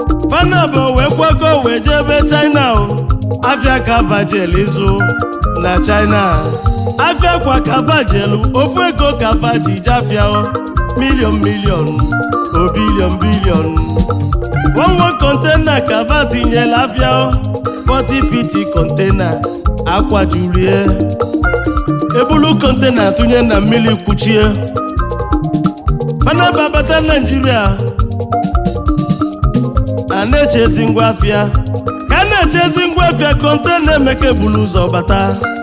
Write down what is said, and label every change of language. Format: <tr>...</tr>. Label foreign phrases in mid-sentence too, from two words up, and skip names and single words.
<ig>Fa na-abụ wee kwago wee jebe China o. Afia ka fa jelu ịzụ na China. Afia kwa ka fa jelu, ofu ego ka fa ji je afia o. Million, million, o billion, billion. One, one container ka fa tinyela afia o.</ig> <en>Forty feet container.</en> <ig>akwa julie, ebulu kontena tụnye na mmiri kwuchie. Mana babata Nigeria, a na-echezi ngwa afịa. Ka a na-echezi ngwa afịa, kontena Emeka ebulu ụzọ bata.</ig>